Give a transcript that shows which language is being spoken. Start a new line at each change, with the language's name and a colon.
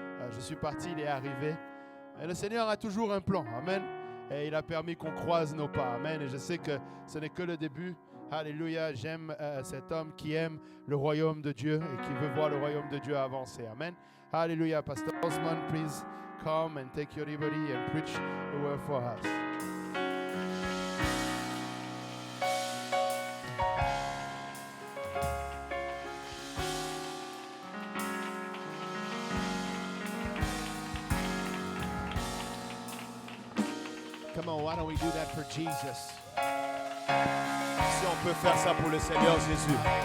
French: Je suis parti, il est arrivé. Et le Seigneur a toujours un plan. Amen. Et il a permis qu'on croise nos pas. Amen. Et je sais que ce n'est que le début. Alléluia. J'aime cet homme qui aime le royaume de Dieu et qui veut voir le royaume de Dieu avancer. Amen. Alléluia.
English: Pastor Osman, please come and take your liberty and preach the word for us. Come on, why don't we do that for Jesus?
French: Si on peut faire ça pour le Seigneur Jésus.